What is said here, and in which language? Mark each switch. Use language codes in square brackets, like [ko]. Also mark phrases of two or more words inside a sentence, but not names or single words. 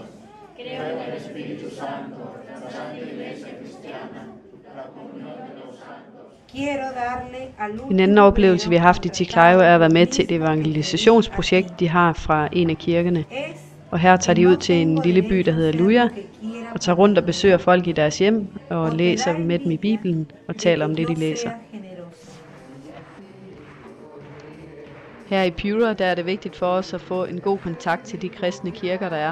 [es] Creo en el Espíritu Santo, la Santa Iglesia Cristiana, la comunión de los santos. [da] En anden oplevelse, vi har haft i Chiclayo, er at være med til et evangelisationsprojekt, de har fra en af kirkerne. Og her tager de ud til en lille by, der hedder Luya, og tager rundt og besøger folk i deres hjem, og læser med dem i Bibelen, og taler om det, de læser. Her i Piura, der er det vigtigt for os at få en god kontakt til de kristne kirker, der er.